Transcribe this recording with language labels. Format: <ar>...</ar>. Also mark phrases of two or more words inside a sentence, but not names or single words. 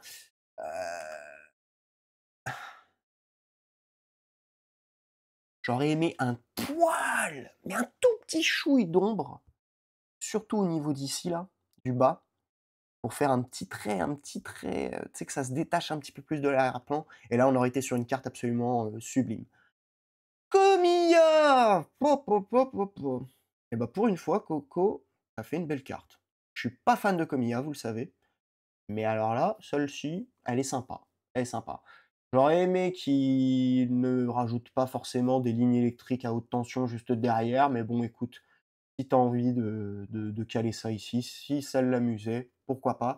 <fr>Heu, J'aurais aimé un poil, mais un tout petit chouille d'ombre, surtout au niveau d'ici là, du bas. Pour faire un petit trait, tu sais, que ça se détache un petit peu plus de l'arrière-plan et là, on aurait été sur une carte absolument, sublime. Comilla! Po po po po po. Et bah, pour une fois, Coco a fait une belle carte. Je suis pas fan de Comilla, vous le savez, mais alors là, celle-ci, elle est sympa, elle est sympa. J'aurais aimé qu'il ne rajoute pas forcément des lignes électriques à haute tension juste derrière, mais bon, écoute, si tu as envie de caler ça ici, si ça l'amusait, pourquoi pas.</fr>